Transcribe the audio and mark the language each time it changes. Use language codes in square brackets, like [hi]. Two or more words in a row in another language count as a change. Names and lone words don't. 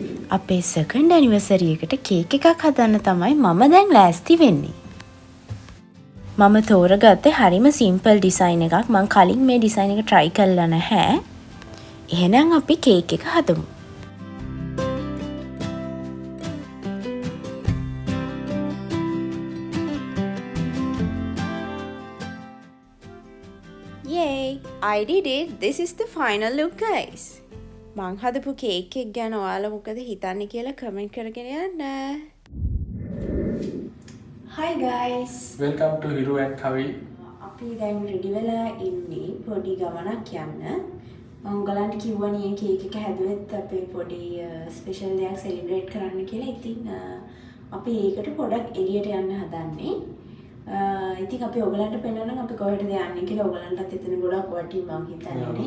[si] අපේ [en] second anniversary [si] එකට කේක් එකක් හදන්න තමයි මම දැන් ලෑස්ති වෙන්නේ. මම තෝරගත්තේ හරිම [en] simple design [si] එකක්. මං කලින් මේ ඩිසයින් එක try කරලා නැහැ. එහෙනම් අපි කේක් එක හදමු. [en] Yay! I did it! This is the final look, guys. [si] මං හදපු කේක් එක ගැන ඔයාලා මොකද හිතන්නේ කියලා කමෙන්ට් කරගෙන යන්න. [en] Hi guys. Welcome to Hiru and Kavi. [si] අපි දැන් රෙඩි වෙලා ඉන්නේ පොඩි ගමනක් යන්න. මම උගලන්ට කිව්වනේ කේක් එක හැදුවෙත් අපේ පොඩි ස්පෙෂල් දෙයක් සෙලිබ්‍රේට් කරන්න කියලා. ඉතින් අපි ඒකට පොඩක් එළියට යන්න හදන්නේ. ඉතින් අපි ඔයගලන්ට පෙන්නන්න අපි කොහෙටද යන්නේ කියලා ඔයගලන්ටත් එතන ගොඩක් වටි මම හිතන්නේ.